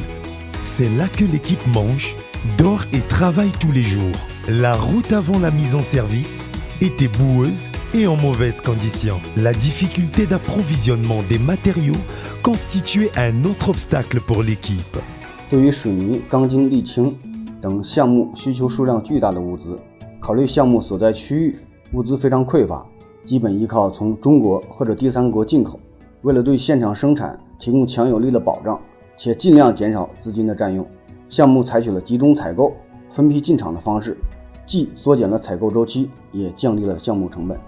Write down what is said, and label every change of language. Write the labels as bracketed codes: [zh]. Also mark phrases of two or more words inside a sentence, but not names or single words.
[fr] C'est là que l'équipe mange, dort et travaille tous les jours. La route avant la mise en service était boueuse et en mauvaise condition. La difficulté d'approvisionnement des matériaux constituait un autre obstacle pour l'équipe. [zh] 对于水泥、钢筋、沥青等项目需求数量巨大的物资，考虑项目所在区域物资非常匮乏，基本依靠从中国或者第三国进口。为了对现场生产提供强有力的保障，且尽量减少资金的占用，项目采取了集中采购、分批进场的方式，既缩减了采购周期，也降低了项目成本。